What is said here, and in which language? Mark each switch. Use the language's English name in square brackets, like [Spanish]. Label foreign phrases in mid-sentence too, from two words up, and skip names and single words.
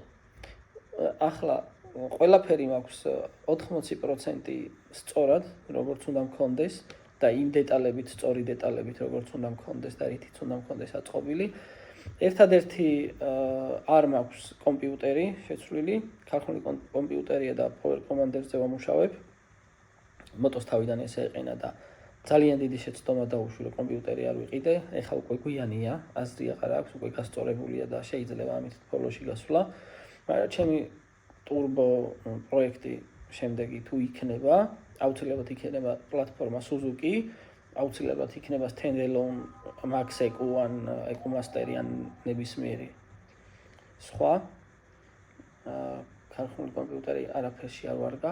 [Georgian] ახლა ყველაფერი მაქვს 80% სწორად, როგორც უნდა მქონდეს და იმ დეტალებით, სწორი დეტალებით, როგორც უნდა მქონდეს და რითიც უნდა მქონდეს აწყობილი. ერთადერთი არ მაქვს კომპიუტერი შეცვლილი, ქარხნული კომპიუტერია და [English] power commander- [Georgian] ზე ვამუშავებ. მოტოს თავიდან ესე ეყინა და ძალიან დიდი შეცდომა დაუშვი, რომ კომპიუტერი არ ვიყიდე. ეხლა უკვე გვიანია, აზრი აღარ აქვს, უკვე გასწორებულია და შეიძლება ამით ბოლოში გასვლა. მაგრამ ჩემი ტურბო პროექტი შემდეგი თუ იქნება, აუცილებლად იქნება პლატფორმა Suzuki, აუცილებლად იქნება standalone Max EQ1, EQ-Master ან ნებისმიერი სხვა ქარხნული კომპიუტერი არაფერში არ ვარგა.